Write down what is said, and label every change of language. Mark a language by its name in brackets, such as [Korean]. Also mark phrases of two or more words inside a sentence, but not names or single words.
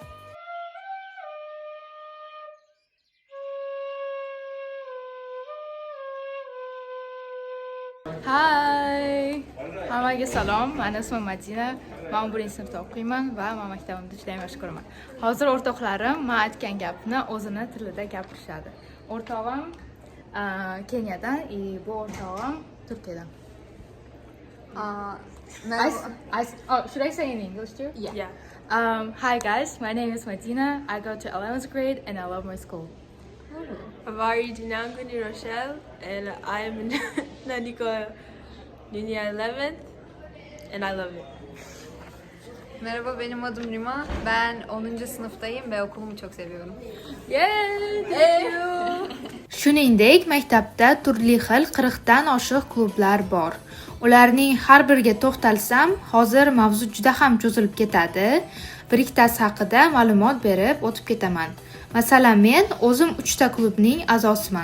[English] Hi! [Uzbek] Hammaga salom. Men ismim Madina. Men 11-sinfda o'qiyman va men maktabimda juda yaxshi ko'raman. Hozir o'rtoqlarim men aytgan gapni o'zini tilida gapirishadi. O'rtog'im Kenyadan, bu o'rtog'im Turkiyadan. [English] Should I say in English too? Yeah. Hi guys, my name is Madina. I go to 11th grade and I love my school. Avari Dinanguni Rochelle, and I'm in Naniko Junior 11th, and I love it. [Turkish] Merhaba, benim adım Rima. Ben 10. sınıftayım ve okulumu çok seviyorum. [English] Yay! Thank you! [Uzbek] Shuningdek, maktabda turli xil 40 dan oshiq klublar bor. Ularning har biriga to'xtalsam, hozir mavzu juda ham cho'zilib ketadi. Bir ikkitasi haqida ma'lumot berib o'tib ketaman. Masalan, men o'zim 3 ta klubning a'zosiman.